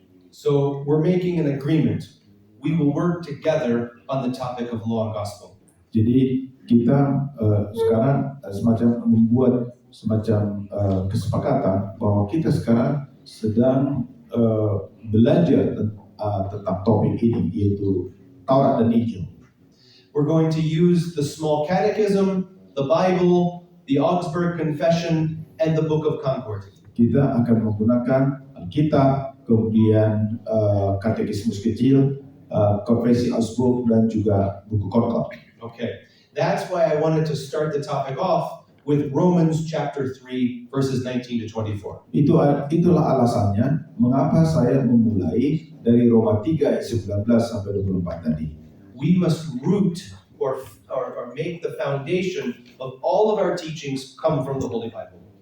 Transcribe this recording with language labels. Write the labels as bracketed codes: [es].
[en] So we're making an agreement. We will work together on the topic of law and gospel. [id] Jadi kita sekarang membuat semacam kesepakatan bahwa kita sekarang sedang belajar tentang topik ini, yaitu Taurat dan Injil. [en] We're going to use the Small Catechism, the Bible, the Augsburg Confession, and the Book of Concord. [id] Kita akan menggunakan Alkitab, kemudian Katekismus Kecil, Konferensi Augsburg, dan juga buku Concord. [en] Okay, that's why I wanted to start the topic off with Romans chapter 3, verses 19 to 24. [id] Itulah alasannya mengapa saya memulai dari Roma 3 ayat 19 sampai 24 tadi. [en] We must root or make the foundation of all of our teachings come from the Holy Bible.